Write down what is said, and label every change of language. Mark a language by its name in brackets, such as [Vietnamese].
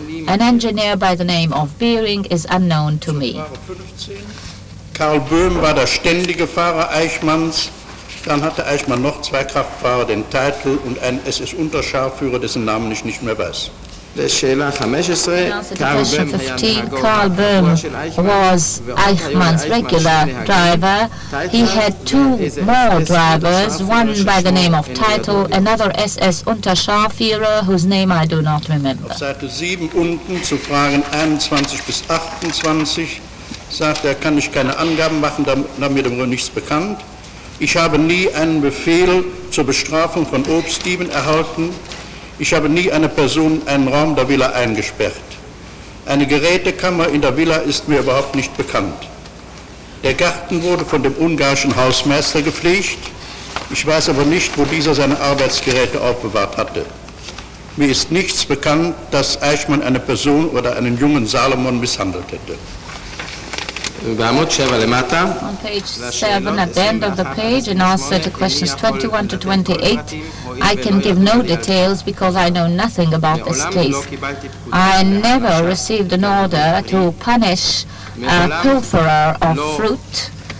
[English] An engineer by the name of Böhring is unknown to me. [German] Karl Böhm war der ständige Fahrer Eichmanns. Dann hatte Eichmann noch 2 Kraftfahrer, den Teitel und einen SS-Unterscharführer, dessen Namen ich nicht mehr weiß. [Hebrew] לשאלה 15, [English] In answer to question 15, Karl Böhm was Eichmann's regular driver. He had two more drivers, one by the name of Titel, another SS Unterscharführer, whose name I do not remember. [German] Auf Seite 7 unten zu Fragen 21 bis 28 sagt er, kann ich keine Angaben machen, da mir darüber nichts bekannt. Ich habe nie einen Befehl zur Bestrafung von Obstdieben erhalten. Ich habe nie eine Person einen Raum der Villa eingesperrt. Eine Gerätekammer in der Villa ist mir überhaupt nicht bekannt. Der Garten wurde von dem ungarischen Hausmeister gepflegt. Ich weiß aber nicht, wo dieser seine Arbeitsgeräte aufbewahrt hatte. Mir ist nichts bekannt, dass Eichmann eine Person oder einen jungen Salomon misshandelt hätte. [English] On page 7, at the end of the page, in answer to questions 21 to 28, I can give no details because I know nothing about this case. I never received an order to punish a pilferer of fruit.